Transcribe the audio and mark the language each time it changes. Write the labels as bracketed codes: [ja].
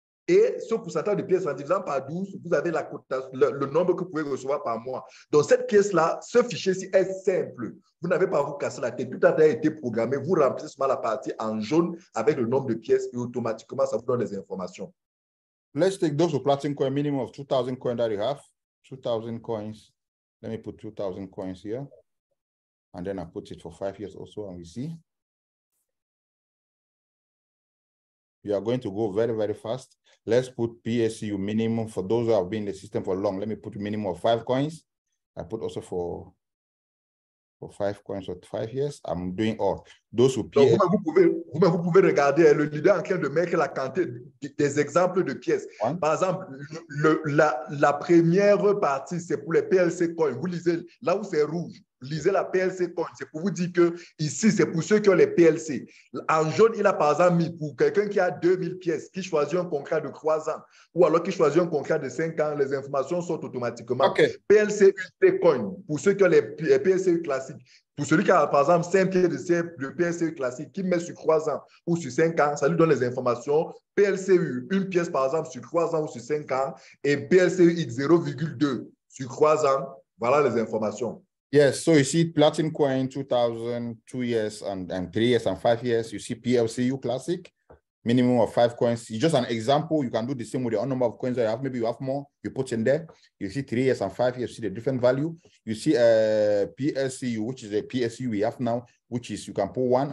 [fr] Et ce pourcentage de pièces en divisant par 12, vous avez le nombre que vous pouvez recevoir par mois. Donc, cette pièce-là, ce fichier-ci est simple. Vous n'avez pas à vous casser la tête. Tout a déjà été programmé. Vous remplissez seulement la partie en jaune avec le nombre de pièces et automatiquement, ça vous donne des informations. [en] Let's take those with Platinum coin, minimum of 2,000 coins that you have. 2,000 coins. Let me put 2,000 coins here. And then I put it for 5 years also, and we see. You are going to go very, very fast. Let's put PSU minimum for those who have been in the system for long. Let me put a minimum of 5 coins. I put also for 5 coins for 5 years. I'm doing all. Those who PSU. [fr] Donc, vous pouvez regarder le leader en train de mettre la quantité des exemples de pièces. Par exemple, la première partie, c'est pour les PLC coins. Vous lisez là où c'est rouge. Lisez la PLC coin. C'est pour vous dire que ici, c'est pour ceux qui ont les PLC. En jaune, il a par exemple mis pour quelqu'un qui a 2000 pièces, qui choisit un contrat de 3 ans, ou alors qui choisit un contrat de 5 ans, les informations sont automatiquement. [en] Okay. [fr] PLC coin, pour ceux qui ont les PLC classiques. Pour celui qui a par exemple 5 pieds de PLC classique, qui met sur 3 ans ou sur 5 ans, ça lui donne les informations. PLCU, une pièce par exemple sur 3 ans ou sur 5 ans, et PLCU X 0,2 sur 3 ans, voilà les informations. [en] Yes, so you see Platinum coin 2,000, 2 years and 3 years and 5 years. You see PLCU classic, minimum of 5 coins. It's just an example. You can do the same with the number of coins that you have. Maybe you have more, you put in there. You see 3 years and 5 years, you see the different value. You see PSCU, which is a PSU we have now, which is you can put 1.